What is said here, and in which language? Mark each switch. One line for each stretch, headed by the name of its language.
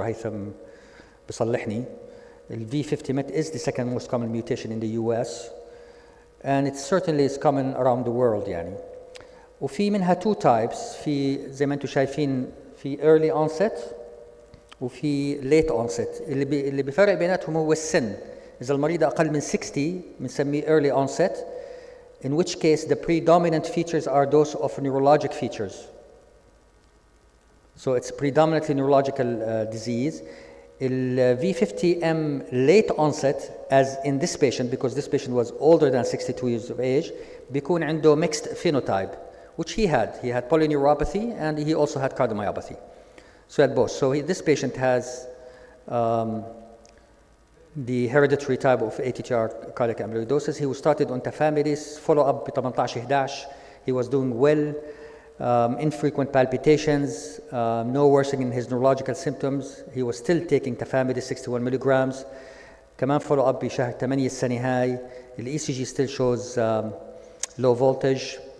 English: Haytham
Arabic: بصلحني.
English: The V50 MET is the second most common mutation in the US, and it certainly is common around the world يعني.
Arabic: وفي منها 2 types، في زي ما انتم شايفين في early onset وفي late onset. اللي بيفرق بيناتهم هو السن. إذا المريض أقل من 60 بنسميه
English: early onset, in which case the predominant features are those of neurologic features. So it's predominantly neurological disease. The V50M late onset, as in this patient, because this patient was older than 62 years of age,
Arabic: بيكون عنده
English: mixed phenotype, which he had. He had polyneuropathy and he also had cardiomyopathy. So he had both. So this patient has the hereditary type of ATTR cardiac amyloidosis. He was started on tafamidis, follow-up ب 18-11. He was doing well, infrequent palpitations, no worsening in his neurological symptoms. He was still taking tafamidis 61 milligrams.
Arabic: كمان follow-up بشهر 8 السنة هاي.
English: ال ECG still shows low voltage.